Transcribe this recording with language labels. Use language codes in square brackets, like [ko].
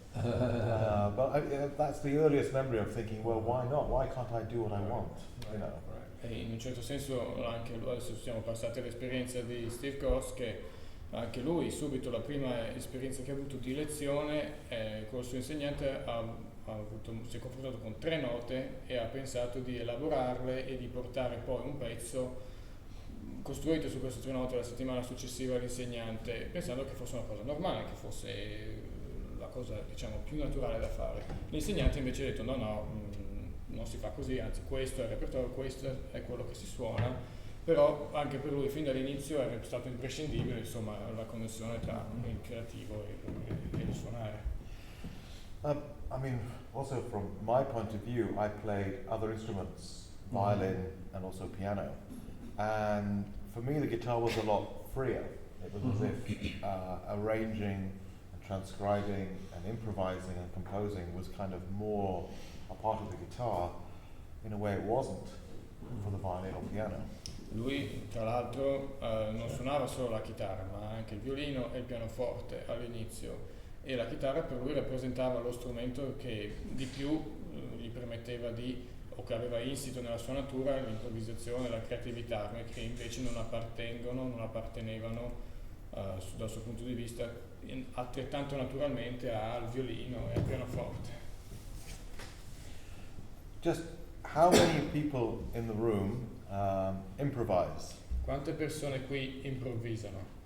[en] But that's the earliest memory of thinking, well, why not? Why can't I do what I want? [it] E in un certo senso anche adesso siamo passati all'esperienza di Steve Goss, che anche lui subito la prima esperienza che ha avuto di lezione col suo insegnante si è confrontato con 3 note e ha pensato di elaborarle e di portare poi un pezzo costruito su queste 3 note la settimana successiva all'insegnante, pensando che fosse una cosa normale, che fosse la cosa più naturale da fare. L'insegnante invece ha detto no, non si fa così, anzi questo è il repertorio, questo è quello che si suona, però anche per lui fin dall'inizio era stato imprescindibile la connessione tra il creativo e il suonare. [en] I mean, also from my point of view, I played other instruments, violin and also piano. And for me, the guitar was a lot freer. It was as if arranging and transcribing and improvising and composing was kind of more a part of the guitar in a way it wasn't for the violin or piano. [it] Lui, tra l'altro, non suonava solo la chitarra, ma anche il violino e il pianoforte all'inizio. E la chitarra per lui rappresentava lo strumento che di più gli permetteva o che aveva insito nella sua natura l'improvvisazione, la creatività, che invece non appartenevano dal suo punto di vista altrettanto naturalmente al violino e al pianoforte. [en] Just how many people in the room improvise? [it] Quante persone qui improvvisano?